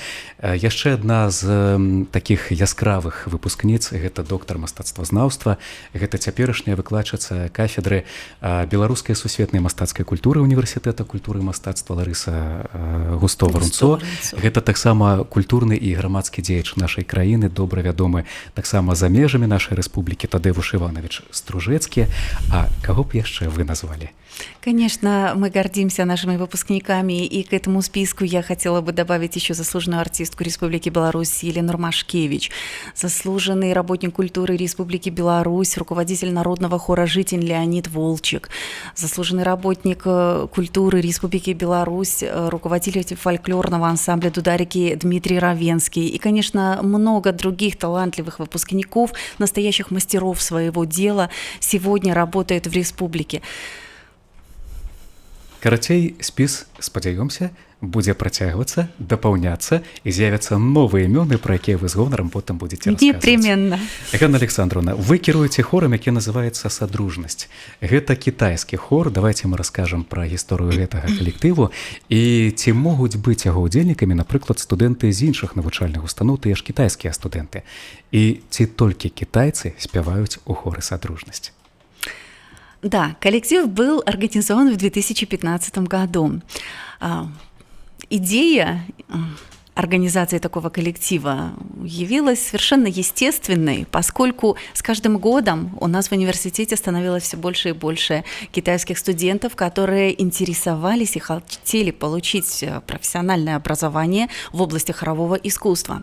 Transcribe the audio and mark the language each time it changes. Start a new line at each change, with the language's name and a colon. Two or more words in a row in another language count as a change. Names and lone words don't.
Belarusian: Яшчэ адна з такіх яскравых выпускніц, гэта доктар мастацтвазнаўства, гэта цяперашняя выкладчыца кафедры беларускай сусветнай мастацкай культуры універсітэта культуры і мастацтва Ларыса Густова-Рунцо. Гэта таксама культурны і грамадскі дзеяч нашай краіны, добра вядомы таксама за межамі нашай рэспублікі Тадеуш Іванович Стружэцкі. А каго б яшчэ вы назвалі?
Russian: Конечно, мы гордимся нашими выпускниками, и к этому списку я хотела бы добавить еще заслуженную артистку Республики Беларусь Елену Ромашкевич, заслуженный работник культуры Республики Беларусь, руководитель народного хора «Житин» Леонид Волчек, заслуженный работник культуры Республики Беларусь, руководитель фольклорного ансамбля «Дударики» Дмитрий Равенский и, конечно, много других талантливых выпускников, настоящих мастеров своего дела сегодня работают в республике.
Belarusian: Карацей, спіс, спадзяёмся, будзе працягвацца, дапаўняцца і з'явяцца новыя імёны, пра якія вы з гонарам потым будзеце расказваць.
Russian: Непременно.
Belarusian: Ганна Александровна, вы кіруеце хорам, які называецца «Садружнасць». Гэта кітайскі хор. Давайте мы раскажам пра гісторыю гэтага калектыву і ці могуць быць яго ўдзельнікамі, напрыклад, студэнты з іншых навучальных устаноў, тыя ж кітайскія студэнты. І ці толькі кітайцы спяваюць у хоры «Садружнасць».
Russian: Да, коллектив был организован в 2015 году. Идея организации такого коллектива явилась совершенно естественной, поскольку с каждым годом у нас в университете становилось все больше и больше китайских студентов, которые интересовались и хотели получить профессиональное образование в области хорового искусства.